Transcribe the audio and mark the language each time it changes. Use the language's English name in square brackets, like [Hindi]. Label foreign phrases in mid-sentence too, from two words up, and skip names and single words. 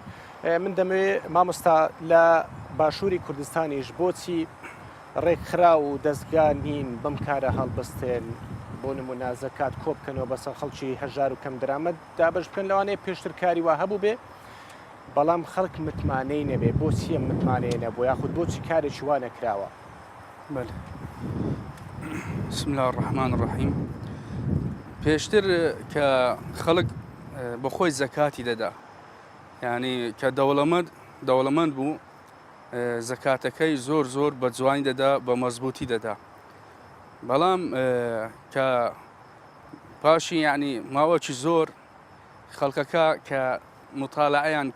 [Central Kurdish] من دەمەوێت مامۆستا لە باشووری کوردستانیش بۆچی ڕێکخرا و دەستگا نین بەم کارە هەڵبەستێن بۆ نمونە زەکات کۆ بکەنەوە بەسەر خەڵکی هەژار و کەم دەرامەت دابەش بکەن لەوانەیە پێشتر کاری وا هەبوو بێ بەڵام خەڵک متمانەی نەبێ بۆچی ئەم متمانەیە نەبوو یاخود بۆچی کارێکی وا نەکراوە. [Arabic] بسم الله الرحمن الرحیم. [Central Kurdish] پێشتر کە خەڵک بەخۆی زەکاتی دەدا یعنی کە دەوڵەمەند بوو زەکاتەکەی زۆر بە جوانی دەدا بە مەزبوطی دەدا بەڵام کە پاشی یعنی ماوەکی زۆر خەڵکەکە کە مطالعەیان